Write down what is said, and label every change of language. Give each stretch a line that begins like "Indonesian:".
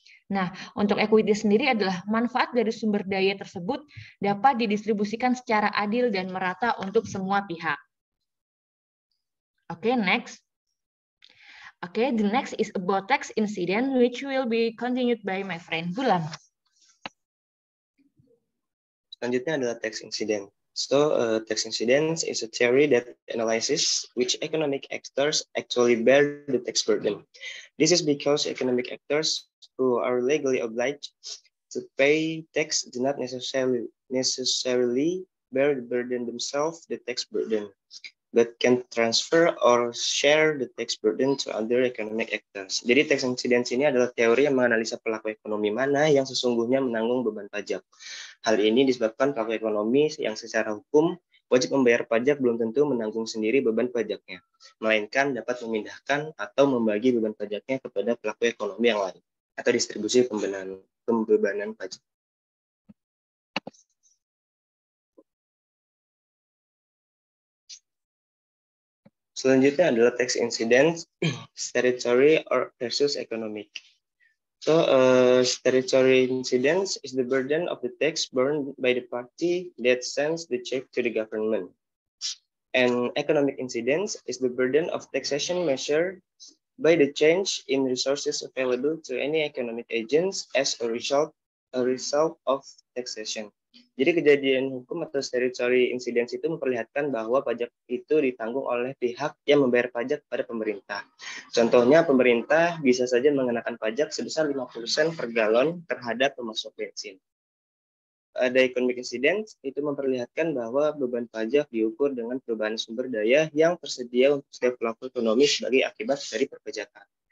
Indonesian: Nah, untuk equity sendiri adalah manfaat dari sumber daya tersebut dapat didistribusikan secara adil dan merata untuk semua pihak.
English: Oke, next. Oke, the next is about tax incident which will be continued by my friend Bulan.
Indonesian: Selanjutnya adalah tax incident.
English: So, tax incidence is a theory that analyzes which economic actors actually bear the tax burden. This is because economic actors who are legally obliged to pay tax do not necessarily bear the burden themselves, the tax burden, but can transfer or share the tax burden to other economic actors.
Indonesian: Jadi tax incidence ini adalah teori yang menganalisa pelaku ekonomi mana yang sesungguhnya menanggung beban pajak. Hal ini disebabkan pelaku ekonomi yang secara hukum wajib membayar pajak belum tentu menanggung sendiri beban pajaknya, melainkan dapat memindahkan atau membagi beban pajaknya kepada pelaku ekonomi yang lain, atau distribusi pembebanan pajak. Selanjutnya adalah tax incidence,
English: statutory or versus economic. So, statutory incidence is the burden of the tax borne by the party that sends the check to the government. And economic incidence is the burden of taxation measured by the change in resources available to any economic agents as a result of taxation.
Indonesian: Jadi kejadian hukum atau statutory incidence itu memperlihatkan bahwa pajak itu ditanggung oleh pihak yang membayar pajak pada pemerintah. Contohnya, pemerintah bisa saja mengenakan pajak sebesar 50% per galon terhadap pemasok bensin. Ada economic incidence itu memperlihatkan bahwa beban pajak diukur dengan perubahan sumber daya yang tersedia untuk setiap pelaku ekonomi sebagai akibat dari perpajakan.